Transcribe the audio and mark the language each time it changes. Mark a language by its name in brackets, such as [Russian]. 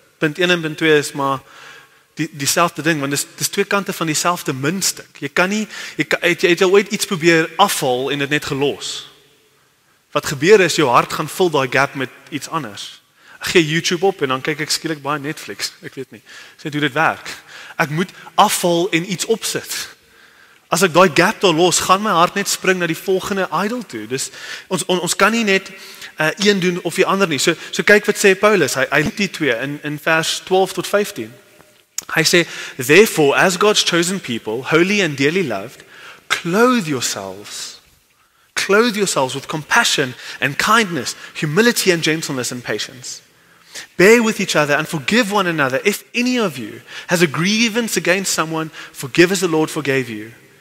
[Afrikaans] Punt 1 en punt 2 is maar dieselfde ding, want dis twee kante van dieselfde muntstuk. Jy kan nie, jy het al ooit iets probeer afval en dit net gelos. Wat gebeur is, jou hart gaan vul daai gap met iets anders. Ek gee YouTube op en dan kyk ek skielik baie Netflix, ek weet nie. Dis net hoe dit werk. Ek moet afval en iets opsit. As ek daai gap daar los, gaan my hart net spring na die volgende idol toe. Dus ons kan nie net een doen of die ander nie. So kyk wat sê Paulus, hy die twee in vers 12 tot 15. Hy sê, [English] therefore, as God's chosen people, holy and dearly loved, clothe yourselves with compassion and kindness, humility and gentleness and patience. Bear with each other and forgive one another. If any of you has a grievance against someone, forgive as the Lord forgave you.